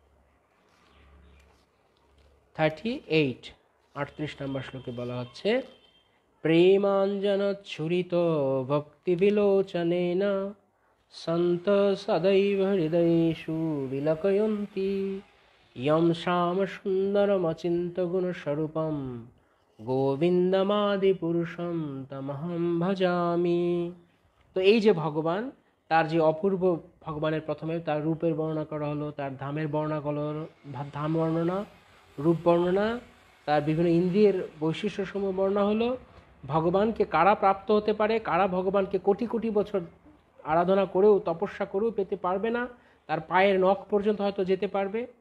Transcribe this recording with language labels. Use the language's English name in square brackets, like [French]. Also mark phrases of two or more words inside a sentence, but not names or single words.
[Bangla] 38 নম্বর শ্লোকে বলা হচ্ছে, [Sanskrit] প্রেমাঞ্জন ছুরিত ভক্তি বিলোচনেন সন্ত সদৈব হৃদয়েষু বিলকয়ন্তি ইয়ং শ্যাম সুন্দরমচিন্ত গুণস্বরূপম গোবিন্দমাদি পুরুষম তমহম ভজামি। [Bangla] তো এই যে ভগবান, তার যে অপূর্ব, ভগবানের প্রথমে তার রূপের বর্ণনা করা হলো, তার ধামের ধাম বর্ণনা, রূপ বর্ণনা, তার বিভিন্ন ইন্দ্রিয়ের বৈশিষ্ট্যসমূহ বর্ণনা হলো। ভগবানকে কারা প্রাপ্ত হতে পারে, কারা ভগবানকে কোটি কোটি বছর আরাধনা করেও তপস্যা করেও পেতে পারবে না, তার পায়ের নখ পর্যন্ত হয়তো যেতে পারবে।